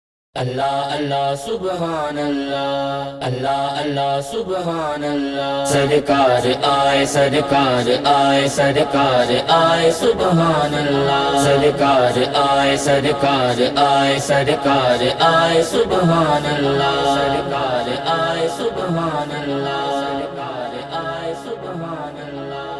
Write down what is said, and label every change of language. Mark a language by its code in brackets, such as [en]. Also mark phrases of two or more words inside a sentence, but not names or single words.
[ar] الله الله سبحان الله، الله الله سبحان الله. [ur] سرکار آئے سرکار آئے سرکار آئے [ar] سبحان الله. [ur] سرکار آئے سرکار آئے سرکار آئے [ar] سبحان الله. [ur] سرکار آئے [ar] سبحان الله. [ur] سرکار آئے [ar] سبحان الله.